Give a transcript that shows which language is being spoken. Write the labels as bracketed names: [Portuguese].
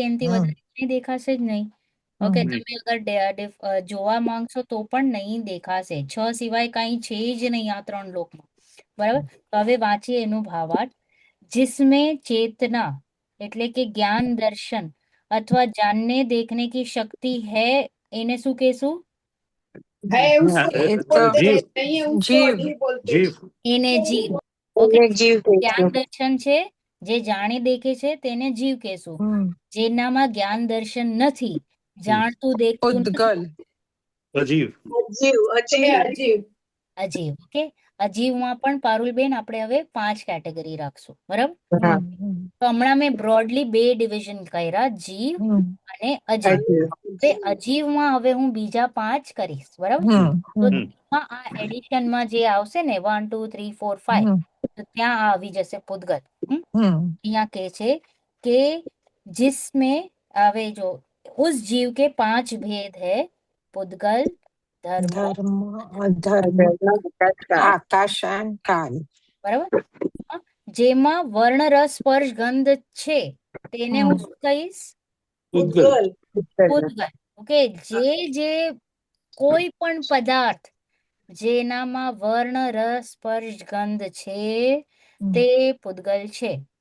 [Gujarati] એનાથી વધારે નહીં દેખાશે જ નહીં. ઓકે, તમે અગર જોવા માંગશો તો પણ નહીં દેખાશે. 6 સિવાય કઈ છે જ નહીં આ 3 લોકમાં. બરાબર. તો હવે વાંચીએ એનું ભાવાર્થ. [Hindi] जिसमें चेतना [Gujarati] એટલે કે જ્ઞાન દર્શન અથવા [Hindi] जानने देखने की शक्ति है [Gujarati] એને શું કહેશું? [Hindi] है उसको बोलते हैं, नहीं है उसको नहीं बोलते. [Gujarati] જીવ. એને જીવ. ઓકે, જ્ઞાન દર્શન છે જે જાણી દેખે છે તેને જીવ કહેશું. જેનામાં જ્ઞાન દર્શન નથી, જાણતું દેખતું નથી, અજીવ. [Hindi] अजीब. [Gujarati] અજીવ. ઓકે, અજીવમાં પણ પારુલબેન આપણે હવે 5 કેટેગરી રાખશું. બરાબર. તો હમણાં મેં બ્રોડલી 2 ડિવિઝન કર્યા, જીવ અને અજીવ. હવે અજીવમાં હવે હું બીજા 5 કરીશ. બરાબર. તો તેમાં આ એડિશનમાં જે આવશે ને 1 2 3 4 5 તો ત્યાં આવી જશે પૂતગલ. અહીંયા કહે છે કે जिसमें હવે જો [Hindi] उस जीव के 5 भेद है, पुद्गल, धर्म, [Gujarati] ધર્મ અધર્મ આકાશ and કાલ. બરાબર. હા? જેમાં વર્ણ રસ સ્પર્શ ગંધ છે તેને હું શું કહીશ? ઉદ્ગલ. પુદ્ગલ. ઓકે, જે કોઈ પણ પદાર્થ જેનામાં વર્ણ રસ સ્પર્શ ગંધ છે તે પુદ્ગલ છે.